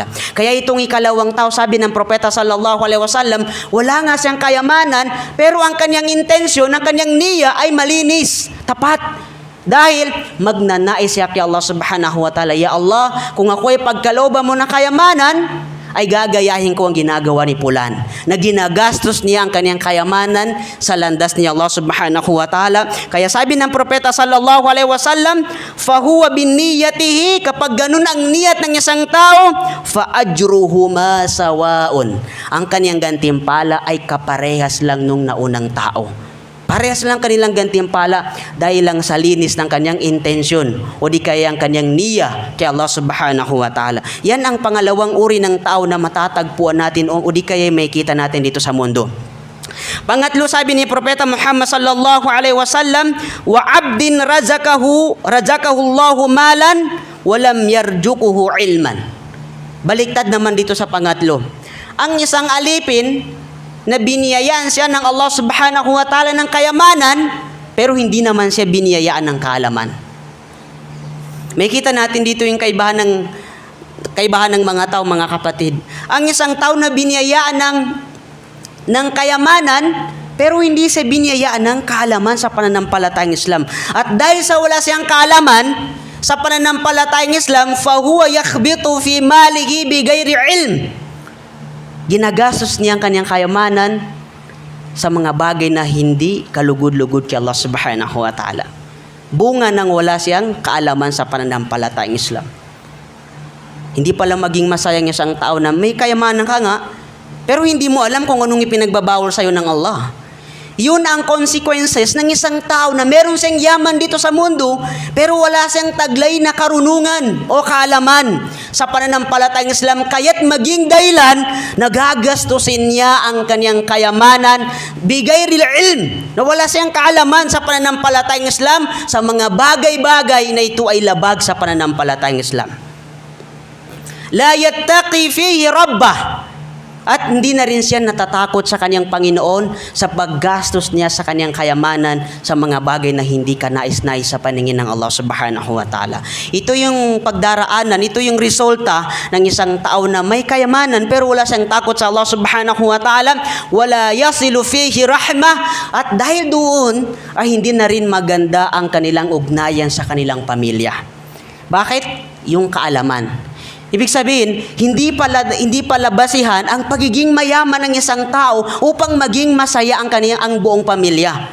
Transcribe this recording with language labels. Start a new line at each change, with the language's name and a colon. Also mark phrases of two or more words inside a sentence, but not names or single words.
Filipino: Kaya itong ikalawang tao, sabi ng propeta
Arabic: صلى الله عليه وسلم,
Filipino: wala nga siyang kayamanan pero ang kanyang intensyon, ang kanyang niya ay malinis, tapat. Dahil magnanais siya kay Allah
Arabic: سبحانه وتعالى,
Filipino: ya Allah, kung ako ay pagkalooban mo ng kayamanan, ay gagayahin ko ang ginagawa ni Pulan, na ginagastos niya ang kanyang kayamanan sa landas ni Allah
Arabic: سبحانه وتعالى.
Filipino: Kaya sabi ng propeta
Arabic: صلى الله عليه وسلم فهو بنيته,
Filipino: kapag ganun ang niyat ng isang tao,
Arabic: فأجرهما سواء,
Filipino: ang kanyang gantimpala ay kaparehas lang nung naunang tao. Parehas lang kanilang gantimpala dahil lang sa linis ng kanyang intensyon o di kaya ang kanyang niya kay Allah
Arabic: سبحانه وتعالى.
Filipino: Yan ang pangalawang uri ng tao na matatagpuan natin o di kaya may kita natin dito sa mundo. Pangatlo, sabi ni Propeta Muhammad
Arabic: صلى الله عليه وسلم وعبد رزقه الله مالا ولم يرزقه علما.
Filipino: Baliktad naman dito sa pangatlo. Ang isang alipin na biniyayaan siya ng Allah
Arabic: سبحانه وتعالى
Filipino: ng kayamanan, pero hindi naman siya biniyayaan ng kaalaman. May kita natin dito yung kaibahan ng kaibahan ng mga tao, mga kapatid. Ang isang tao na biniyayaan ng kayamanan, pero hindi siya biniyayaan ng kaalaman sa pananampalatayang Islam. At dahil sa wala siyang kaalaman sa pananampalatayang Islam,
Arabic: فهو يخبط في ماله بغير علم.
Filipino: Ginagastos niya ang kanyang kayamanan sa mga bagay na hindi kalugod-lugod kay Allah
Arabic: سبحانه وتعالى.
Filipino: Bunga ng wala siyang kaalaman sa pananampalatayang Islam. Hindi pala maging masaya ang isang tao na may kayamanan ka nga, pero hindi mo alam kung anong ipinagbabawal sa'yo ng Allah. Yun ang consequences ng isang tao na meron siyang yaman dito sa mundo, pero wala siyang taglay na karunungan o kaalaman sa pananampalatayang Islam. Kaya't maging dahilan, nagagastusin niya ang kanyang kayamanan,
Arabic: بغير علم,
Filipino: na wala siyang kaalaman sa pananampalatayang Islam, sa mga bagay-bagay na ito ay labag sa pananampalatayang Islam.
Arabic: لا يتقي فيه ربه.
Filipino: At hindi na rin siya natatakot sa kanyang Panginoon sa paggastos niya sa kanyang kayamanan sa mga bagay na hindi kanais-nais sa paningin ng Allah
Arabic: سبحانه وتعالى.
Filipino: Ito yung pagdaraanan, ito yung resulta ng isang tao na may kayamanan pero wala siyang takot sa Allah
Arabic: سبحانه وتعالى. ولا يصل فيه رحمه.
Filipino: At dahil doon ay hindi na rin maganda ang kanilang ugnayan sa kanilang pamilya. Bakit? Yung kaalaman. Ibig sabihin, hindi pala basihan ang pagiging mayaman ng isang tao upang maging masaya ang buong pamilya.